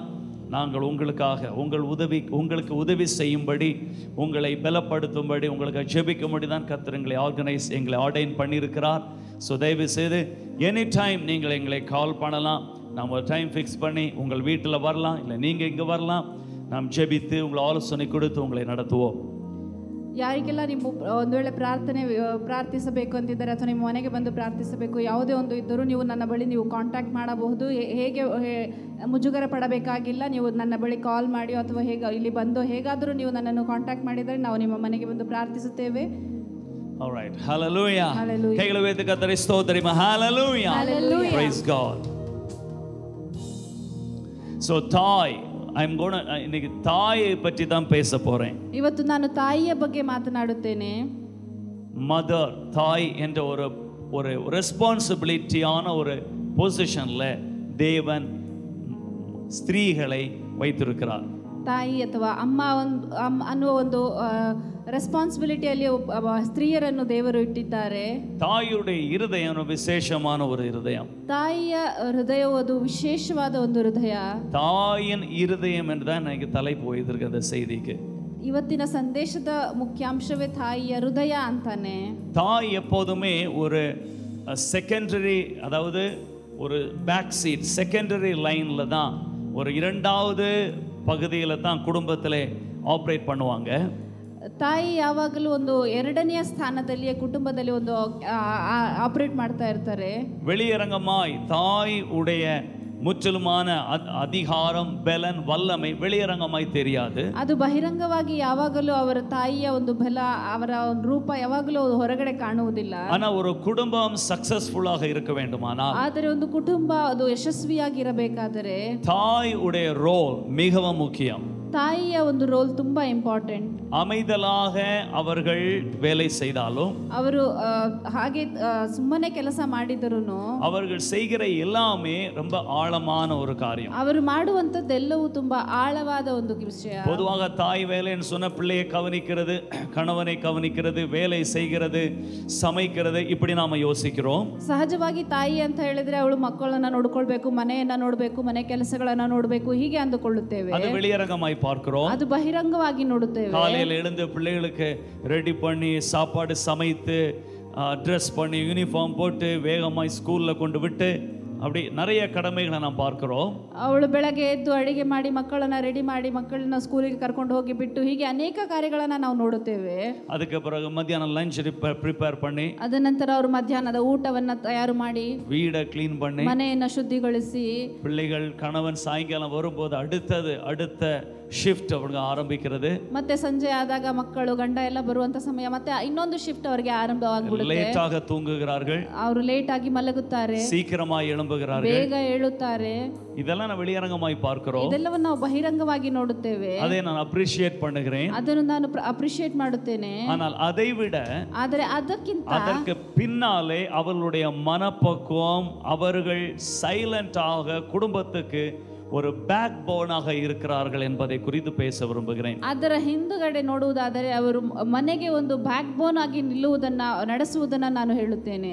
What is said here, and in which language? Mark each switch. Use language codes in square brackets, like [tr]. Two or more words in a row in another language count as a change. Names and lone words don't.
[ta] நாங்கள் உங்களுக்காக உங்களுக்கு உதவி செய்யும்படி, உங்களை பலப்படுத்தும்படி, உங்களுக்கு ஜெபிக்கும்படி தான் கர்த்தர் எங்களை ஆர்டைன் பண்ணியிருக்கிறார். ஸோ தயவு செய்து [en] any time [ta] நீங்கள் எங்களை கால் பண்ணலாம். நாம் ஒரு [en] time fix [ta] பண்ணி உங்கள் வீட்டில் வரலாம், இல்லை நீங்கள் இங்கே வரலாம். நாம் ஜெபித்து உங்களை ஆலோசனை கொடுத்து உங்களை நடத்துவோம். [kn] ಯಾರಿಗೆಲ್ಲ ನೀವು ಒಂದು ವೇಳೆ ಪ್ರಾರ್ಥಿಸಬೇಕು ಅಂತಿದ್ದಾರೆ ಅಥವಾ ನಿಮ್ಮ ಮನೆಗೆ ಬಂದು ಪ್ರಾರ್ಥಿಸಬೇಕು, ಯಾವುದೇ ಒಂದು ಇದ್ದರೂ ನೀವು ನನ್ನ ಬಳಿ ನೀವು ಕಾಂಟ್ಯಾಕ್ಟ್ ಮಾಡಬಹುದು. ಹೇಗೆ ಮುಜುಗರ ಪಡಬೇಕಾಗಿಲ್ಲ. ನೀವು ನನ್ನ ಬಳಿ ಕಾಲ್ ಮಾಡಿ ಅಥವಾ ಇಲ್ಲಿ ಬಂದು ಹೇಗಾದರೂ ನೀವು ನನ್ನನ್ನು ಕಾಂಟ್ಯಾಕ್ಟ್ ಮಾಡಿದರೆ ನಾವು ನಿಮ್ಮ ಮನೆಗೆ ಬಂದು ಪ್ರಾರ್ಥಿಸುತ್ತೇವೆ. [en] All right. [kn] Hallelujah. ಕೈಗಳ ವೇದ ಕರ್ತನೇ ಸ್ತೋತ್ರಮ. [en] Hallelujah. Praise God. [ta] So தாய், இன்னைக்கு தாயை பற்றி தான் பேச போறேன். [kn] ಇವತ್ತು ನಾನು ತಾಯಿಯ ಬಗ್ಗೆ ಮಾತನಾಡುತ್ತೇನೆ. [ta] மதர், தாய் என்ற ஒரு ரெஸ்பான்சிபிலிட்டியான ஒரு பொசிஷன்ல தேவன் ஸ்திரீகளை வைத்திருக்கிறார். [kn] ತಾಯಿ ಅಥವಾ ಅಮ್ಮ ಅನ್ನುವ ಒಂದು ರೆಸ್ಪಾನ್ಸಿಬಿಲಿಟಿಯಲ್ಲಿ ಸ್ತ್ರೀಯರನ್ನು ದೇವರು ಇಟ್ಟಿದ್ದಾರೆ. [ta] தாயுடைய இருதயம் விசேஷமான ஒரு இருதயம். [kn] ತಾಯಿಯ ಹೃದಯವು ಅದು ವಿಶೇಷವಾದ ಒಂದು ಹೃದಯ. [ta] தாயின் இருதயம் என்றுதான் எனக்கு தலைப்பு போயிருக்கு அந்த செய்திக்கு. [kn] ಇವತ್ತಿನ ಸಂದೇಶದ ಮುಖ್ಯಾಂಶವೇ ತಾಯಿಯ ಹೃದಯ ಅಂತಾನೆ. [ta] தாய் எப்போதுமே ஒரு செகண்டரி, அதாவது ஒரு [en] back seat secondary [ta] லைன்ல தான், ஒரு இரண்டாவது பகுதியில் தான் குடும்பத்தில் ஆப்ரேட் பண்ணுவாங்க. [kn] ತಾಯಿ ಯಾವಾಗಲೂ ಒಂದು ಎರಡನೆಯ ಸ್ಥಾನದಲ್ಲಿ ಕುಟುಂಬದಲ್ಲಿ ಒಂದು ಆಪರೇಟ್ ಮಾಡ್ತಾ ಇರ್ತಾರೆ. [ta] வெளியரங்கமாய் தாய் உடைய முற்றிலுமான அதிகாரம், பலன், வல்லமை வெளியரங்கமாய் தெரியாது. [kn] ಅದು ಬಹಿರಂಗವಾಗಿ ಯಾವಾಗಲೂ ಅವರ ತಾಯಿಯ ಒಂದು ಬಲ, ಅವರ ರೂಪ ಯಾವಾಗಲೂ ಹೊರಗಡೆ ಕಾಣುವುದಿಲ್ಲ. [ta] ஆனா ஒரு குடும்பம் சக்சஸ்ஃபுல்லாக இருக்க வேண்டுமானால், [kn] ಆದರೆ ಒಂದು ಕುಟುಂಬ ಅದು ಯಶಸ್ವಿಯಾಗಿರಬೇಕಾದರೆ [ta] தாய் உடைய ரோல் மிகவும் முக்கியம். [kn] ತಾಯಿಯ ಒಂದು ರೋಲ್ ತುಂಬಾ ಇಂಪಾರ್ಟೆಂಟ್. [ta] அமைதலாக அவர்கள் வேலை செய்தாலும், [kn] ಅವರು ಹಾಗೆ ಸುಮ್ಮನೆ ಕೆಲಸ ಮಾಡಿದರುನು [ta] அவர்கள் செய்கிற எல்லாமே ரொம்ப ஆழமான ஒரு காரியம். [kn] ಅವರು ಮಾಡುವಂತದ್ದೆಲ್ಲವೂ ತುಂಬಾ ಆಳವಾದ ಒಂದು ವಿಷಯ. [ta] பொதுவாக தாய் வேலைன்னு சொன்ன பிள்ளையை கவனிக்கிறது, கணவனை கவனிக்கிறது, வேலை செய்கிறது, சமைக்கிறது, இப்படி நாம யோசிக்கிறோம். [kn] ಸಹಜವಾಗಿ ತಾಯಿ ಅಂತ ಹೇಳಿದ್ರೆ ಅವಳು ಮಕ್ಕಳನ್ನ ನೋಡ್ಕೊಳ್ಬೇಕು, ಮನೆಯನ್ನ ನೋಡ್ಬೇಕು, ಮನೆ ಕೆಲಸಗಳನ್ನ ನೋಡ್ಬೇಕು, ಹೀಗೆ ಅಂದುಕೊಳ್ಳುತ್ತೇವೆ. [ta] அது வெளியரங்கமாய் பார்க்கிறோம். [kn] ಅದು ಬಹಿರಂಗವಾಗಿ ನೋಡುತ್ತೇವೆ. [ta] காலையில எழுந்து பிள்ளைகளுக்கு ரெடி பண்ணி சாப்பாடு சமைத்து ட்ரெஸ் பண்ணி யூனிஃபார்ம் போட்டு வேகமாய் ஸ்கூல்ல கொண்டு விட்டு அப்படி நிறைய கடமைகளை நாம் பார்க்கிறோம். [kn] ಅವಳು ಬೆಳಗ್ಗೆ ಎದ್ದು ಅಡಿಗೆ ಮಾಡಿ ಮಕ್ಕಳನ್ನ ರೆಡಿ ಮಾಡಿ ಮಕ್ಕಳನ್ನ ಸ್ಕೂಲಿಗೆ ಕರ್ಕೊಂಡು ಹೋಗಿ ಬಿಟ್ಟು ಹೀಗೆ ಅನೇಕ ಕಾರ್ಯಗಳನ್ನ ನಾವು ನೋಡುತ್ತೇವೆ. [ta] அதுக்கு பிறகு மத்தியானம் [en] lunch prepare [ta] பண்ணி, [kn] ಅದ ನಂತರ ಅವರು ಮಧ್ಯಾಹ್ನದ ಊಟವನ್ನ ತಯಾರು ಮಾಡಿ, [ta] வீடை க்ளீன் பண்ணி, [kn] ಮನೆಯನ್ನ ಶುದ್ಧಿಗೊಳಿಸಿ, [ta] பிள்ளைகள் கணவன் சாயங்காலம் வரும்போது அடுத்த [kn] ಶಿಫ್ಟ್ ಅವ್ರಿಗೆ [ta] ಆರಂಭಿಕ್கிறது. [kn] ಮತ್ತೆ ಸಂಜೆ ಆದಾಗ ಮಕ್ಕಳು ಗಂಡ ಎಲ್ಲ ಬರುವಂತ ಸಮಯ ಮತ್ತೆ ಇನ್ನೊಂದು ಶಿಫ್ಟ್ ಅವರಿಗೆ ಆರಂಭವಾಗ್ಬಿಡುತ್ತೆ. ಲೇಟ್ ಆಗಿ [ta] ತೂங்குகிறார்கள், [kn] ಅವರು ಲೇಟ್ ಆಗಿ ಮಲಗುತ್ತಾರೆ, [ta] சீக்கிரமாய் எழும்புகிறார்கள், [kn] ಬೇಗ ಏಳುತ್ತಾರೆ. [ta] இதெல்லாம் ನಾವು வெளியரங்கமாய் பார்க்கிறோம். [kn] ಇದೆಲ್ಲವನ್ನು ನಾವು ಬಹಿರಂಗವಾಗಿ ನೋಡುತ್ತೇವೆ. [ta] அதை நான் அப்ரிஷியேட் பண்ணுகிறேன். [kn] ಅದನ್ನು ನಾನು ಅಪ್ರಿಶಿಯೇಟ್ ಮಾಡುತ್ತೇನೆ. [ta] ஆனால் அதை விட, [kn] ಆದರೆ ಅದಕ್ಕೆ [ta] பின்னாலே அவர்களுடைய மனப்பக்குவம், அவர்கள் சைலண்டாக குடும்பத்துக்கு ஒரு பேக் போனாக இருக்கிறார்கள் என்பதை குறித்து பேச விரும்புகிறேன். [kn] ಅದರ ಹಿಂದುಗಡೆ ನೋಡುವುದಾದರೆ ಅವರು ಮನೆಗೆ ಒಂದು [en] back bone [kn] ಆಗಿ ನಿಲ್ಲುವುದನ್ನ ನಡೆಸುವುದನ್ನ ನಾನು ಹೇಳುತ್ತೇನೆ.